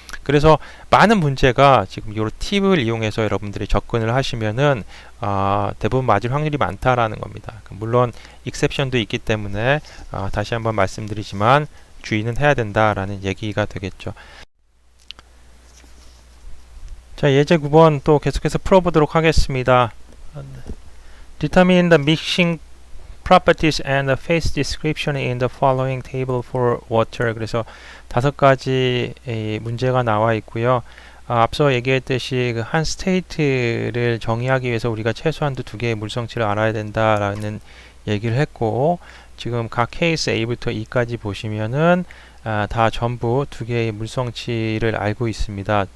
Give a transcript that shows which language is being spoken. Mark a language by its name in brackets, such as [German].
[Korean] 그래서 많은 문제가 지금 이 팁을 이용해서 여러분들이 접근을 하시면은 대부분 맞을 확률이 많다라는 겁니다. 물론 익셉션도 있기 때문에 다시 한번 말씀드리지만 주의는 해야 된다라는 얘기가 되겠죠. 자, 예제 9번 또 계속해서 풀어보도록 하겠습니다. [English] Determine the mixing properties and the phase description in the following table for water. [Korean] 그래서 5가지 문제가 나와 있고요. 앞서 얘기했듯이 한 스테이트를 정의하기 위해서 우리가 최소한도 2개의 물성치를 알아야 된다라는 얘기를 했고, 지금 각 케이스 A부터 E까지 보시면은 다 전부 2개의 물성치를 알고 있습니다.